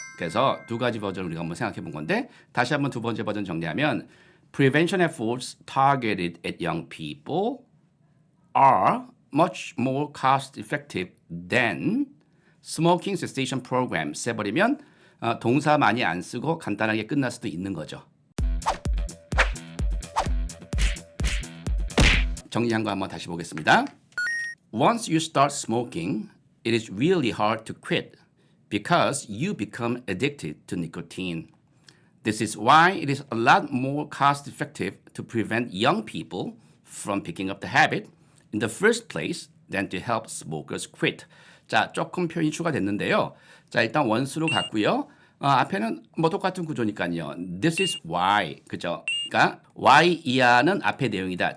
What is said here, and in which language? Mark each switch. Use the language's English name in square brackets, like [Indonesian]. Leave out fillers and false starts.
[Korean] 그래서 두 가지 버전을 우리가 한번 생각해 본 건데 다시 한번 두 번째 버전 정리하면 [English] prevention efforts targeted at young people are much more cost effective than smoking cessation programs [Korean] 해버리면 동사 많이 안 쓰고 간단하게 끝날 수도 있는 거죠. 정리한 거 한번 다시 보겠습니다. [English] Once you start smoking, it is really hard to quit because you become addicted to nicotine. This is why it is a lot more cost effective to prevent young people from picking up the habit in the first place than to help smokers quit. [Korean] 자, 조금 표현이 추가됐는데요. 자, 일단 원수로 갔고요. 앞에는 뭐 똑같은 구조니까요. [English] This is why. [Korean] 그죠? 그러니까 why 이하는 앞의 내용이다.